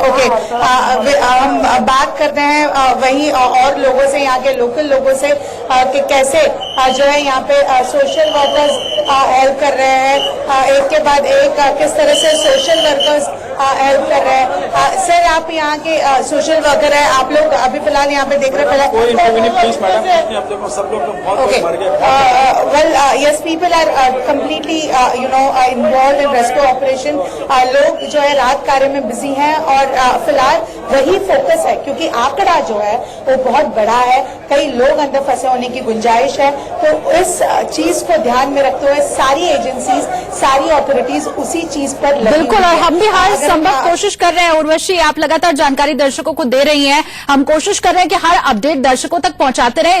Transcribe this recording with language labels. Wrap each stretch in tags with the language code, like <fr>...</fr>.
<hi>Okay, हम बात करते हैं वहीं और लोगों से, यहाँ के लोकल लोगों से, कि कैसे जो है यहाँ पे सोशल वर्कर्स हेल्प कर रहे हैं, एक के बाद एक किस तरह से सोशल वर्कर्स हेल्प कर रहे हैं। सर आप यहाँ के सोशल वर्कर हैं, आप लोग अभी फिलहाल यहाँ पे देख रहे हैं, okay,</hi> <en>yes, people are completely involved in rescue operation.</en> <hi>लोग जो है राहत कार्य में बिजी हैं और फिलहाल वही फोकस है, क्योंकि आंकड़ा जो है वो बहुत बड़ा है, कई लोग अंदर फंसे होने की गुंजाइश है। तो इस चीज को ध्यान में रखते हुए सारी एजेंसीज, सारी अथॉरिटीज उसी चीज पर लगी बिल्कुल, और हम भी हर संभव कोशिश कर रहे हैं। उर्वशी, आप लगातार जानकारी दर्शकों को दे रही हैं, हम कोशिश कर रहे हैं कि हर अपडेट दर्शकों तक पहुंचाते रहें।</hi>